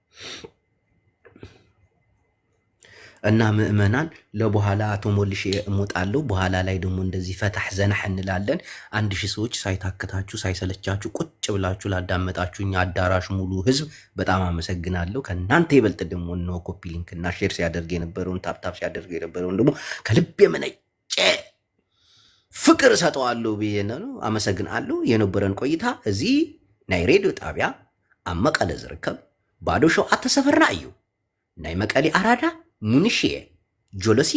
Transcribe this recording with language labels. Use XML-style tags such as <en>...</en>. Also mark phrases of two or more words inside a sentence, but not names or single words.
<am>እና ምእመናን ለበኋላ አቶ ሞልሽ እሞጣለሁ። በኋላ ላይ ደግሞ እንደዚህ ፈታህ ዘናህ እንላለን። 1000 ሰዎች ሳይታክታችሁ ሳይሰለቻችሁ ቁጭ ብላችሁ ላዳመጣችሁኝ አዳራሽ ሙሉ ህዝብ በጣም አመሰግናለሁ። ከእናንተ ይበልጥ ደግሞ ነው</am> <en>copy link</en> <am>እና ሼር ሲያደርግ የነበረውን ታፕታፕ ሲያደርግ የነበረውን ደግሞ ከልብ የመነጨ ፍቅር ሰጠዋለሁ ብዬ ነው። አመሰግናለሁ። የነበረን ቆይታ እዚህ</am> <ti>ናይ ሬዲዮ ጣቢያ ኣብ መቀለ ዝርከብ ባዶ ሸውዓተ ሰፈርና እዩ። ናይ መቀሌ ኣራዳ ሙንሽየ ጆሎስየ</ti>